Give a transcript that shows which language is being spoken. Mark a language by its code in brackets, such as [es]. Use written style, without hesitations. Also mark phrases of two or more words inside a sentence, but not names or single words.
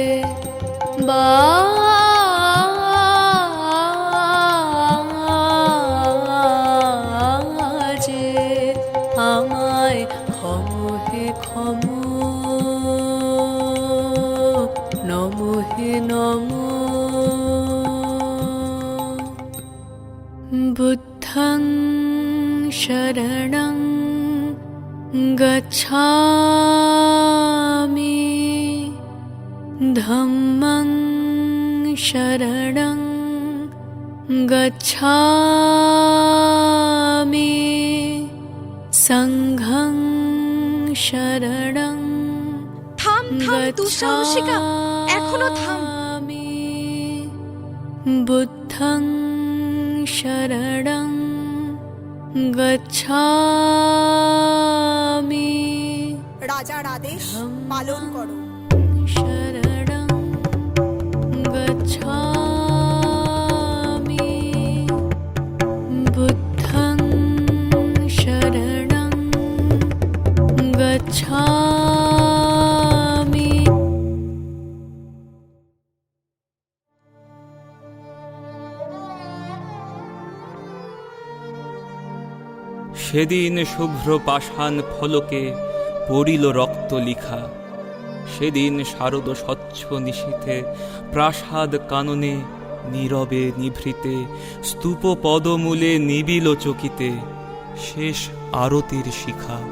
[bn] বাজে আমায় ক্ষম হে ক্ষম। নম হে নম। [pi] বুদ্ধং শরণং গচ্ছামি, ধম্মং শরণং গচ্ছামি, সংঘং শরণং [bn] থাম থাম দুঃসাহসিকা, এখনো থাম। [pi] গচ্ছামি। বুদ্ধং শরণং গচ্ছামি, [bn] রাজার আদেশ পালন করো। [pi] শরণং গচ্ছামি। বুদ্ধং শরণং গচ্ছামি। [bn] সেদিন শুভ্র পাষাণ ফলকে পড়িল রক্ত লিখা। সেদিন শারদ স্বচ্ছ নিশীথে প্রাসাদ কাননে নীরবে নিভৃতে, স্তূপ পদমূলে নিবিল চকিতে শেষ আরতির শিখা।